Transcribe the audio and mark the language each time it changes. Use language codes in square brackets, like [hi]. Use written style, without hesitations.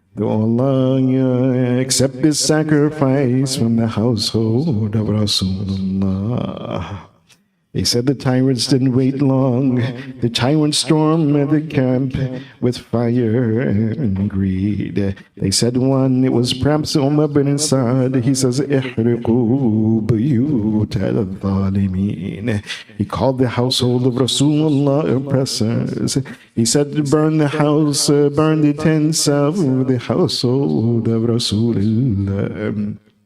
[en] Do Allah accept this sacrifice from the household of Rasulullah. They said the tyrants didn't wait long. The tyrants stormed the camp with fire and greed. They said one, it was perhaps Umar bin Sa'd. He says, [ar] إِحْرِقُوا بُيُوتَ الظَّالِمِينَ. [en] He called the household of Rasulullah oppressors. He said to burn the house, burn the tents of the household of Rasulullah.